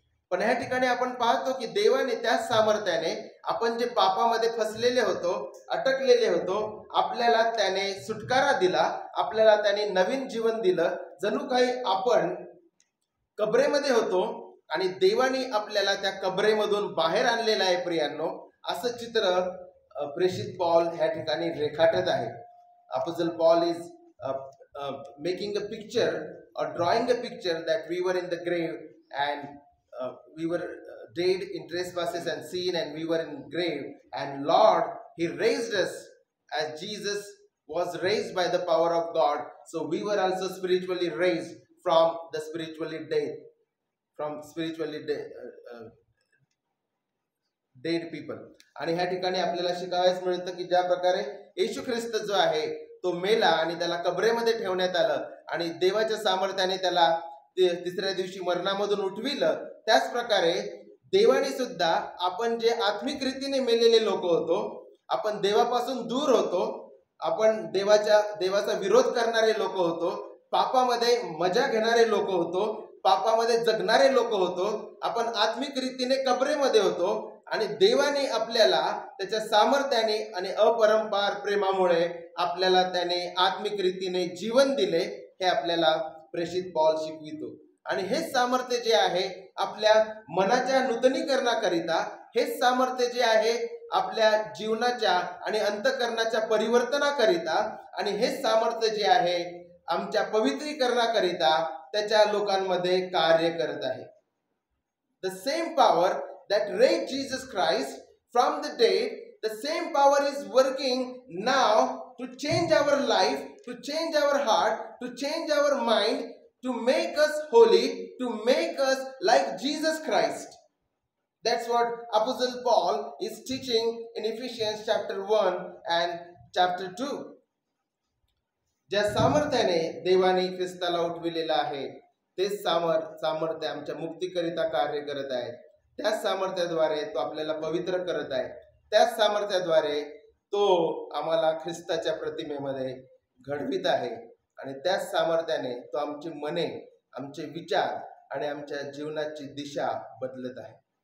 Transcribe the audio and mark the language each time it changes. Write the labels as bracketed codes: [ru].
[mr] पण ह्या ठिकाणी आपण पाहतो की देवाने त्याच सामर्थ्याने आपण जे पापामध्ये फसलेले होतो, अटकलेले होतो, आपल्याला त्याने सुटकारा दिला, आपल्याला त्याने नवीन जीवन दिलं. जणू काही आपण कबरेमध्ये होतो आणि देवाने आपल्याला त्या कबरेमधून बाहेर आणलेलं आहे. प्रियांनो, असं चित्र प्रेषित पॉल ह्या ठिकाणी रेखाटत आहे. [en] Apostle Paul is making a picture or drawing a picture that we were in the grave and we were dead in trespasses and sin, and we were in grave. And Lord, He raised us as Jesus was raised by the power of God. So we were also spiritually raised from the spiritually dead, from spiritually dead people. [mr] आणि ह्या ठिकाणी आपल्याला शिकावयास मिळतं की ज्या प्रकारे येशू ख्रिस्त जो आहे तो मेला आणि त्याला कबरेमध्ये ठेवण्यात आलं आणि देवाच्या सामर्थ्याने त्याला तिसऱ्या दिवशी मरणामधून उठविलं, त्याच प्रकारे देवाने सुद्धा आपण जे आत्मिक रीतीने मेलेले लोक होतो, आपण देवापासून दूर होतो, आपण देवाचा विरोध करणारे लोक होतो, पापामध्ये मजा घेणारे लोक होतो, पापामध्ये जगणारे लोक होतो, आपण आत्मिक रीतीने कबरेमध्ये होतो आणि देवाने आपल्याला त्याच्या सामर्थ्याने आणि अपरंपार प्रेमामुळे आपल्याला त्याने आत्मिक रीतीने जीवन दिले, हे आपल्याला प्रेषित पौल शिकवितो. आणि हेच सामर्थ्य जे आहे आपल्या मनाच्या नूतनीकरणाकरिता, हेच सामर्थ्य जे आहे आपल्या जीवनाच्या आणि अंतःकरणाच्या परिवर्तनाकरिता, आणि हेच सामर्थ्य जे आहे आमच्या पवित्रीकरणाकरिता त्याच्या लोकांमध्ये कार्य करत आहे. [en] The same power that raised Jesus Christ from the dead, the same power is working now to change our life, to change our heart, to change our mind, to make us holy, to make us like Jesus Christ. That's what Apostle Paul is teaching in Ephesians chapter 1 and chapter 2. [mr] ज्या सामर्थ्याने देवाने ख्रिस्ताला उठविलेला आहे तेच सामर्थ्य आमच्या मुक्तीकरिता कार्य करत आहे. त्याच सामर्थ्याद्वारे तो आपल्याला पवित्र करत आहे. त्याच सामर्थ्याद्वारे तो आम्हाला ख्रिस्ताच्या प्रतिमेमध्ये घडवित आहे आणि त्याच सामर्थ्याने तो आमची मने, आमचे विचार आणि आमच्या जीवनाची दिशा बदलत आहे.